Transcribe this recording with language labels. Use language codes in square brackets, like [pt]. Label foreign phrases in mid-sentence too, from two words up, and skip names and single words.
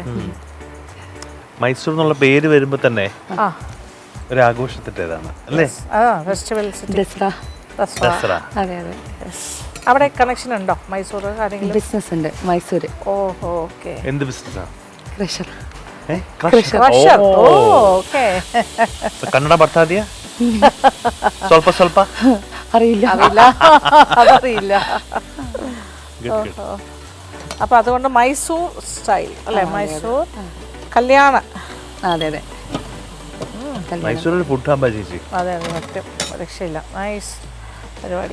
[ml] മൈസൂർ എന്നുള്ള പേര് വരുമ്പോൾ തന്നെ ആ ഒരു ആഘോഷത്തിൻ്റെതാണ് അല്ലേ? ഫെസ്റ്റിവൽ ദസറ. ദസറ. അതെ അതെ. അവിടെ കണക്ഷൻ ഉണ്ടോ മൈസൂർ? ആരെങ്കിലും ബിസിനസ് ഉണ്ട് മൈസൂർ. ഓഹോ, ഓക്കെ. എന്ത് ബിസിനസ്സാ? ക്രഷർ. [kn] ಕ್ರಷರ್. ಓಕೆ. ಕನ್ನಡ ಬರ್ತಾ ಇದೆಯಾ? ಸ್ವಲ್ಪ ಸ್ವಲ್ಪ [ml] അറിയില്ല. അതറിയില്ല. അപ്പൊ അതുകൊണ്ട് മൈസൂർ സ്റ്റൈൽ അല്ലേ? മൈസൂർ കല്യാണ. അതെ അതെ. മൈസൂരിൽ ഫുഡ് ആകുമ്പോൾ ചേച്ചി അതെ അതെ, സത്യം രക്ഷയില്ല. നൈസ് പരിപാടി.